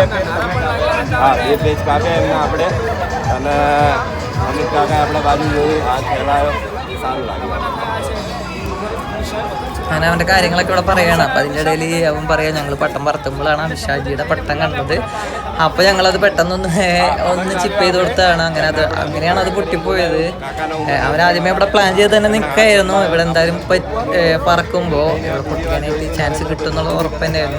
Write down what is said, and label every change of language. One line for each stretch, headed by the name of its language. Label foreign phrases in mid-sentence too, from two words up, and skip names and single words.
Gujarati: હા, એ પેજ કાપે એમને આપણે અને અમિત કાકા આપણા બાજુ જોયું, હાથ ફેલાયો, સારું લાગ્યું.
Malayalam: അങ്ങനെ അവൻ്റെ കാര്യങ്ങളൊക്കെ ഇവിടെ പറയുകയാണ്. അപ്പോൾ അതിൻ്റെ ഇടയിൽ അവൻ പറയാം, ഞങ്ങൾ പട്ടം പറത്തുമ്പോഴാണ് അമിഷാജിയുടെ പട്ടം കണ്ടത്. അപ്പോൾ ഞങ്ങളത് പെട്ടെന്നൊന്ന് ചിപ്പ് ചെയ്ത് കൊടുത്തതാണ്. അങ്ങനെയാണ് അത് പൊട്ടിപ്പോയത്. അവരാദ്യമേ ഇവിടെ പ്ലാൻ ചെയ്ത് തന്നെ നിൽക്കുകയായിരുന്നു. ഇവിടെ എന്തായാലും പറക്കുമ്പോൾ ഇവിടെ പൊട്ടിക്കാനായിട്ട് ചാൻസ് കിട്ടും എന്നുള്ള ഉറപ്പ് തന്നെയായിരുന്നു.